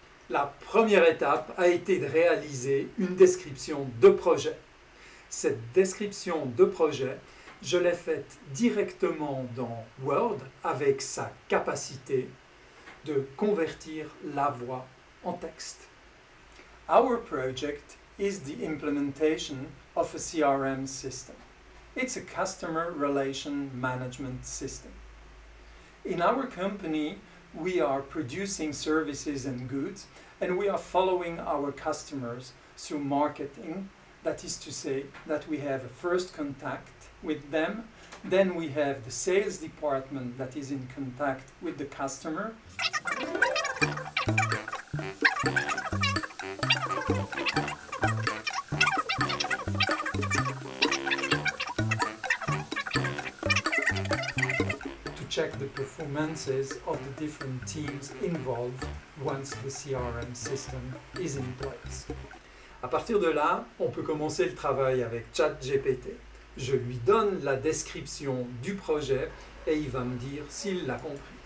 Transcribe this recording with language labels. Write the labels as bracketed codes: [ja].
[fr] La première étape a été de réaliser une description de projet. Cette description de projet, je l'ai faite directement dans Word avec sa capacité de convertir la voix en texte. [en] Our project is the implementation of a CRM system. It's a customer relation management system. In our company, we are producing services and goods, and we are following our customers through marketing. That is to say that we have a first contact with them, then we have the sales department that is in contact with the customer. Check the performances of the different teams involved once the CRM system is in place. [fr] À partir de là, on peut commencer le travail avec ChatGPT. Je lui donne la description du projet et il va me dire s'il l'a comprise.